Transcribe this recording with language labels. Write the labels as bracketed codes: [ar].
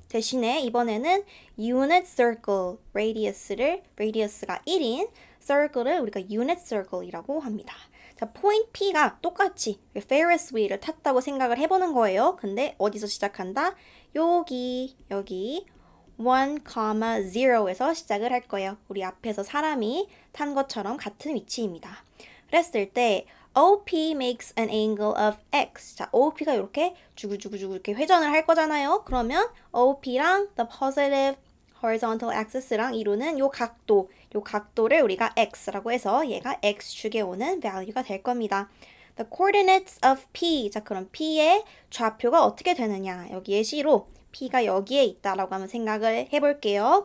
[ko] 대신에 이번에는 unit circle, radius가 1인 circle을 우리가 unit circle이라고 합니다. 자, point P가 똑같이 Ferris wheel을 탔다고 생각을 해보는 거예요. 근데 어디서 시작한다? 여기 1, 0에서 시작을 할 거예요. 우리 앞에서 사람이 탄 것처럼 같은 위치입니다. 그랬을 때 [en] OP makes an angle of X. [ko] 자, OP가 이렇게 주구주구주구 이렇게 회전을 할 거잖아요. 그러면 OP랑 [en] the positive horizontal axis [ko] 랑 이루는 요 각도를 우리가 X라고 해서 얘가 X축에 오는 value가 될 겁니다. [en] The coordinates of P. [ko] 자, 그럼 P의 좌표가 어떻게 되느냐? 여기 예시로 P가 여기에 있다라고 한번 생각을 해볼게요.